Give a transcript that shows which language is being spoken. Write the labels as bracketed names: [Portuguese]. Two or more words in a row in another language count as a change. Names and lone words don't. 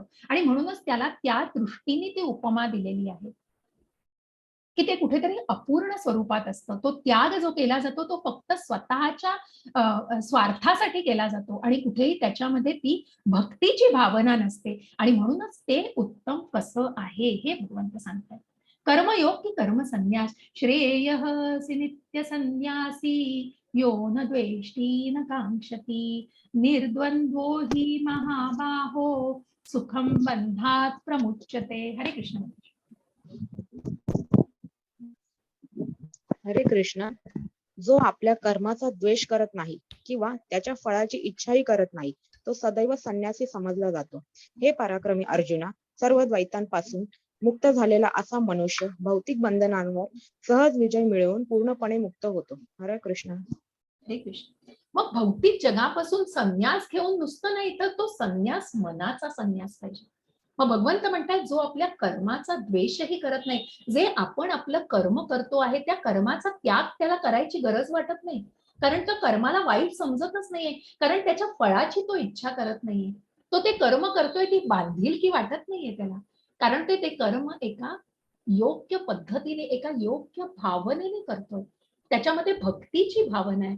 [Marathi] आणि म्हणूनच त्याला त्या दृष्टीने ती उपमा दिलेली आहे, की ते कुठेतरी अपूर्ण स्वरूपात असतं. तो त्याग जो केला जातो, तो फक्त स्वतःच्या स्वार्थासाठी केला जातो आणि कुठेही त्याच्यामध्ये ती भक्तीची भावना नसते. आणि म्हणूनच ते उत्तम कसं आहे हे भगवंत सांगतात. [Sanskrit] कर्मयोग की कर्म संन्यास श्रेयः नित्य संन्यासी यो न द्वेष्टी न कांक्षती निर्द्वंद्वो हि महाबाहो सुखम बंधात प्रमुच्यते. [Marathi] हरे कृष्ण. हरे कृष्ण. जो आपल्या कर्माचा द्वेष करत नाही किंवा त्याच्या फळाची इच्छाही करत नाही तो सदैव संन्यासी समजला जातो. हे पराक्रमी अर्जुना, सर्व द्वैतांपासून मुक्त झालेला असा मनुष्य भौतिक बंधनांवर सहज विजय मिळवून पूर्णपणे मुक्त होतो. हरे कृष्ण. हरे कृष्ण. मग भौतिक जगापासून संन्यास घेऊन नुसतं नाही तर तो संन्यास मनाचा संन्यास पाहिजे. मग भगवंत म्हणतात जो आपल्या कर्माचा द्वेषही करत नाही, जे आपण आपलं कर्म करतो आहे त्या कर्माचा त्याग त्याला करायची गरज वाटत नाही, कारण तो कर्माला वाईट समजतच नाहीये, कारण त्याच्या फळाची तो इच्छा करत नाहीये, तो ते कर्म करतोय ती बांधिलकी वाटत नाहीये त्याला, कारण ते कर्म एका योग्य पद्धतीने एका योग्य भावनेने करतोय, त्याच्यामध्ये भक्तीची भावना आहे.